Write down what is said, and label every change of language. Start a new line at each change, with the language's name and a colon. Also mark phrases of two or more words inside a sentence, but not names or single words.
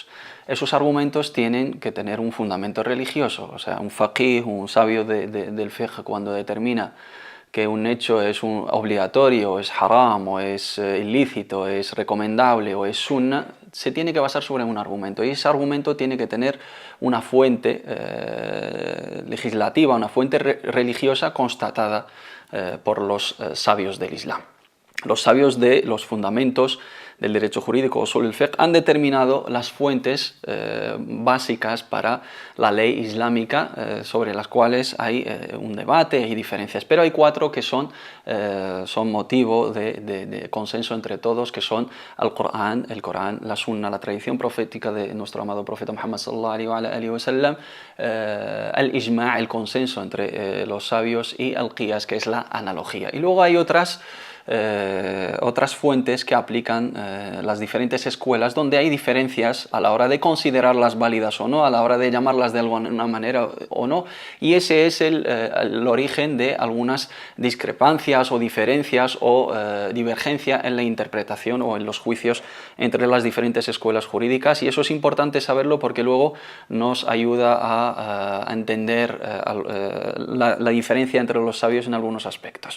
Spanish: Esos argumentos tienen que tener un fundamento religioso, o sea, un faqih, un sabio del fiqh, cuando determina que un hecho es obligatorio, es haram, o es ilícito, es recomendable o es sunna, se tiene que basar sobre un argumento, y ese argumento tiene que tener una fuente legislativa, una fuente religiosa constatada por los sabios del Islam. Los sabios de los fundamentos del derecho jurídico,
Arabic: أصول الفقه,
Spanish: han determinado las fuentes básicas para la ley islámica, sobre las cuales hay un debate y diferencias, pero hay 4 que son motivo de consenso entre todos, que son el Corán, la Sunna, la tradición profética de nuestro amado profeta Muhammad
Arabic: صلى الله عليه وسلم,
Spanish: el ijma', el consenso entre los sabios, y el qiyas, que es la analogía. Y luego hay otras otras fuentes que aplican las diferentes escuelas, donde hay diferencias a la hora de considerarlas válidas o no, a la hora de llamarlas de alguna manera o no, y ese es el origen de algunas discrepancias o diferencias o divergencia en la interpretación o en los juicios entre las diferentes escuelas jurídicas, y eso es importante saberlo porque luego nos ayuda a entender la diferencia entre los sabios en algunos aspectos.